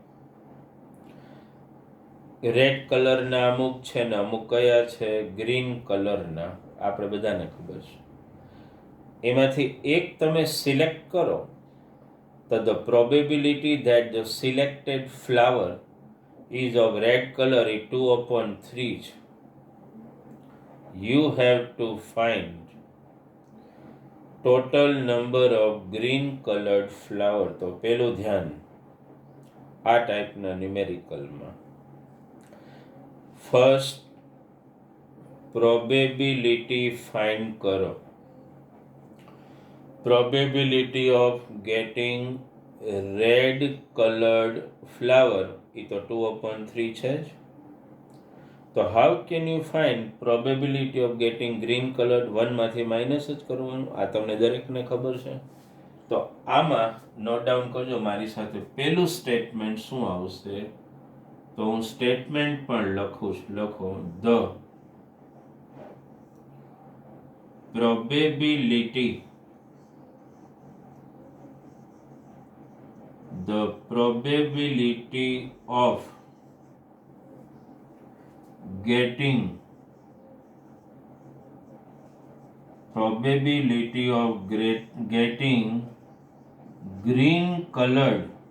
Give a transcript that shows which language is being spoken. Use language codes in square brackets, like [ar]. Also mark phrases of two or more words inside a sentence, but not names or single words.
[gu] રેડ કલરના અમુક છે ને અમુક કયા છે? ગ્રીન કલરના. આપણે બધાને ખબર છે. એમાંથી એક તમે સિલેક્ટ કરો તો [en] the probability that the selected flower is of red color [gu] એ 2/3 છે. [en] You have to find total number of green colored flower. [gu] તો પેલું ધ્યાન આ ટાઈપના ન્યુમેરિકલમાં. [en] first probability [gu] ફાઇન્ડ કરો. [en] Probability of getting red colored flower [gu] એ તો 2/3 છે જ. [en] તો how can you find probability of getting green colored? [gu] 1 માંથી માઇનસ જ કરવાનું. આ તમને દરેકને ખબર છે. તો આમાં [en] note down [gu] કરજો મારી સાથે. પેલું સ્ટેટમેન્ટ શું આવશે? તો હું સ્ટેટમેન્ટ પણ લખું છું. [en] લખો the probability of getting green colored